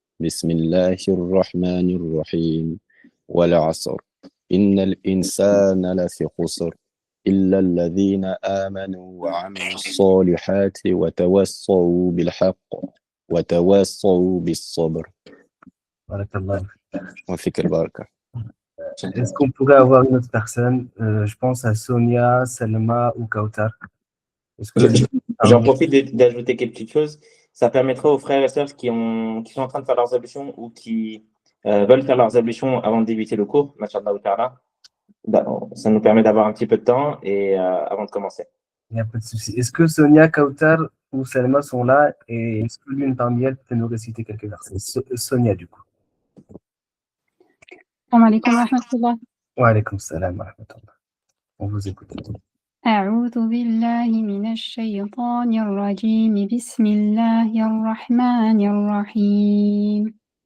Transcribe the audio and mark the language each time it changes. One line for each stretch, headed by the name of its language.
Arabic: بسم الله الرحمن الرحيم. والعصر إن الإنسان لفي خسر إلا الذين آمنوا وعملوا الصالحات وتواصوا بالحق وتواصوا بالصبر. بارك الله. وفيك البركة.
French: Est-ce qu'on pourrait avoir une autre personne? Je pense à Sonia, Salma ou Kautar. J'en profite d'ajouter quelque petite chose. Ça permettra aux frères et sœurs qui sont en train de faire leurs ablutions ou qui veulent faire leurs ablutions avant de débuter le cours,
Arabic: Masha'Allah ta'ala.
French: Ça nous permet d'avoir un petit peu de temps et avant de commencer. Il n'y a pas de souci. Est-ce que Sonia, Kautar ou Salma sont là et est-ce que l'une parmi elles peut nous réciter quelques versets? Sonia, du coup.
Arabic: السلام عليكم ورحمة الله. وعليكم السلام ورحمة الله.
French: On vous écoute.
Arabic: أعوذ بالله من الشيطان الرجيم. بسم الله الرحمن الرحيم.